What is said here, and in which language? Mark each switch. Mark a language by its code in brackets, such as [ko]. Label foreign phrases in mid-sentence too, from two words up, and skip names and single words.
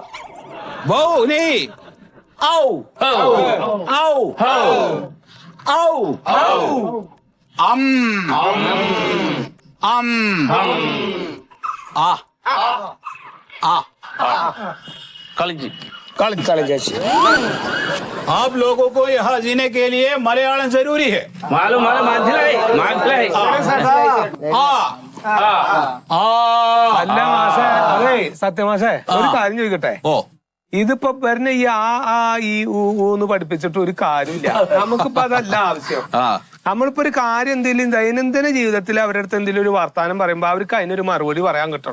[hi] औ औ औ आ आ कलजी आप लोगों को यहाँ जीने के लिए मलयालम जरूरी है. मालूम [ml] അല്ല മാഷേ, അതെ സത്യമാഷേ, ഒരു കാര്യം ചോദിക്കട്ടെ. ഇതിപ്പോ വരുന്ന ഈ ആ ഈ ഊന്ന് പഠിപ്പിച്ചിട്ട് ഒരു കാര്യമില്ല. നമുക്കിപ്പോ അതല്ല ആവശ്യം. നമ്മളിപ്പോ ഒരു കാര്യം എന്തെങ്കിലും ദൈനംദിന ജീവിതത്തിൽ അവരുടെ അടുത്ത് എന്തെങ്കിലും ഒരു വർത്താനം പറയുമ്പോ അവർക്ക് അതിനൊരു മറുപടി പറയാൻ കിട്ടണം.